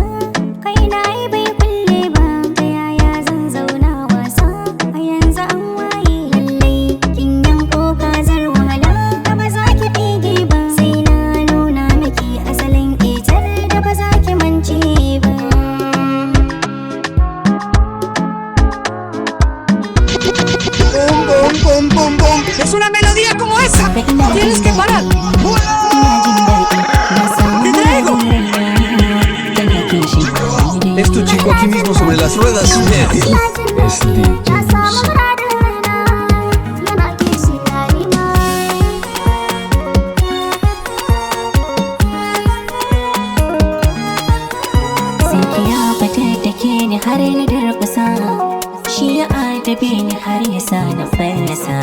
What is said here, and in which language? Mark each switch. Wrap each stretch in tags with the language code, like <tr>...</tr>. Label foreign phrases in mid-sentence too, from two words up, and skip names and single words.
<ha>Kai na yi bai kulle ba, ta yaya zan zauna wasa a yanzu an waye. Lallai kin yanko kazar wahala da ba za ki fige ba, sai na nuna miki asalin itar da ba za ki mance ba.</ha> <es>Es una melodía como esa. Tienes que parar. Te traigo. Es tu chico aquí mismo sobre las ruedas. Él es DJ Musa.</es> <ha>Sai ki ya fitar da ke ni har na durkusa, shi ya adabe ni har ya sa na fallasa.</ha>